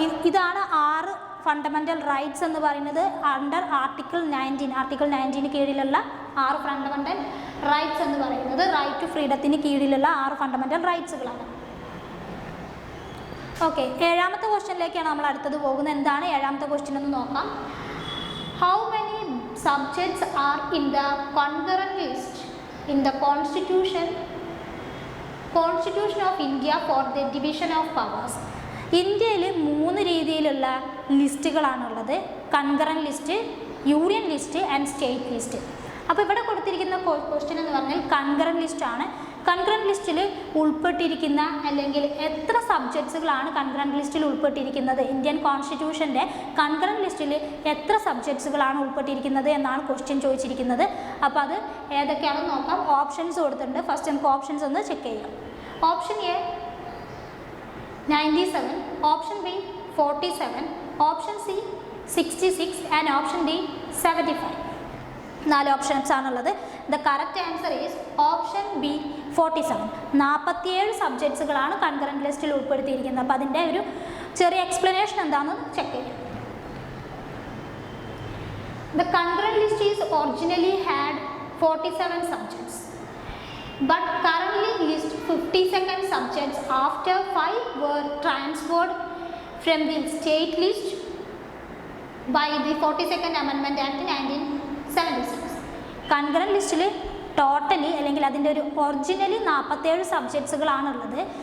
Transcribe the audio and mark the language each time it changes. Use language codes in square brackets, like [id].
[ml] ഇതാണ് 6 fundamental rights എന്ന് പറയുന്നത് [en] Under article 19. [ml] ആർട്ടിക്കിൾ 19 കീഴിലുള്ള 6 ഫണ്ടമെൻ്റൽ റൈറ്റ്സ് എന്ന് പറയുന്നത് റൈറ്റ് ടു ഫ്രീഡത്തിന് കീഴിലുള്ള 6 ഫണ്ടമെൻ്റൽ റൈറ്റ്സുകളാണ്. ഓക്കെ, 7ാമത്തെ ക്വസ്റ്റ്യനിലേക്കാണ് നമ്മൾ അടുത്തത് പോകുന്നത്. എന്താണ് 7ാമത്തെ ക്വസ്റ്റ്യൻ എന്ന് നോക്കാം. [en] How many subjects are in the concurrent list in the constitution of India for the division of powers? [ml] ഇന്ത്യയിൽ 3 രീതിയിലുള്ള ലിസ്റ്റുകളാണുള്ളത്. [en] Concurrent list, union list and state list. [ml] അപ്പോൾ ഇവിടെ കൊടുത്തിരിക്കുന്ന ക്വസ്റ്റ്യൻ എന്ന് പറഞ്ഞാൽ കൺകറന്റ് ലിസ്റ്റാണ്. കൺകറന്റ് ലിസ്റ്റിൽ ഉൾപ്പെട്ടിരിക്കുന്ന അല്ലെങ്കിൽ എത്ര സബ്ജക്ട്സുകളാണ് കൺകറന്റ് ലിസ്റ്റിൽ ഉൾപ്പെട്ടിരിക്കുന്നത്, ഇന്ത്യൻ കോൺസ്റ്റിറ്റ്യൂഷൻ്റെ കൺകറന്റ് ലിസ്റ്റിൽ എത്ര സബ്ജക്ട്സുകളാണ് ഉൾപ്പെട്ടിരിക്കുന്നത് എന്നാണ് ക്വസ്റ്റ്യൻ ചോദിച്ചിരിക്കുന്നത്. അപ്പോൾ അത് ഏതൊക്കെയാണെന്ന് നോക്കാം. ഓപ്ഷൻസ് കൊടുത്തിട്ടുണ്ട്. ഫസ്റ്റ് നമുക്ക് ഓപ്ഷൻസ് ഒന്ന് ചെക്ക് ചെയ്യാം. Option A 97, option B 47, option C 66 and option D 75. 4 options ആണുള്ളത്. [en] The correct answer is option B 47. [ml] 47 സബ്ജക്ട്സുകളാണ് concurrent ലിസ്റ്റിൽ ഉൾപ്പെടുത്തിയിരിക്കുന്നത്. അപ്പോൾ അതിൻ്റെ ഒരു ചെറിയ എക്സ്പ്ലനേഷൻ എന്താണെന്ന് ചെക്ക് ചെയ്യാം. [en] The concurrent list is originally had 47 subjects, but currently list 52 subjects after 5 were transferred from the state list by the 42nd Amendment Act 1976. [ml] Concurrent ലിസ്റ്റിൽ totally അല്ലെങ്കിൽ അതിൻ്റെ ഒരു ഒറിജിനലി 47 സബ്ജക്ട്സുകളാണുള്ളത്.